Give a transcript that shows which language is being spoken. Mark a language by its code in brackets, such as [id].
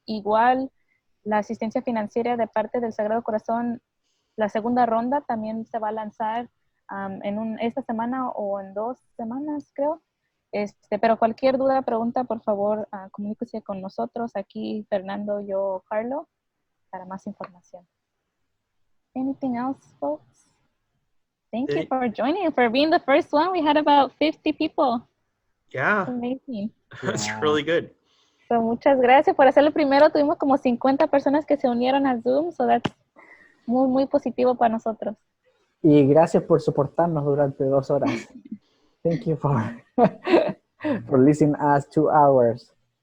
[es] Igual, la asistencia financiera de parte del Sagrado Corazón, la segunda ronda también se va a lanzar esta semana o en 2 semanas, creo. Pero cualquier duda, pregunta, por favor, comuníquese con nosotros, aquí Fernando, yo, Carlo, para más información. [en] Anything else, folks? Thank you for joining, for being the first one. We had about 50 people. Yeah. That's amazing. That's really good. [es] So, muchas gracias por hacerlo primero. Tuvimos como 50 personas que se unieron a Zoom, [en] so that's [es] muy, muy positivo para nosotros. Y gracias por soportarnos durante 2 horas. [en] Thank you for listening us 2 hours.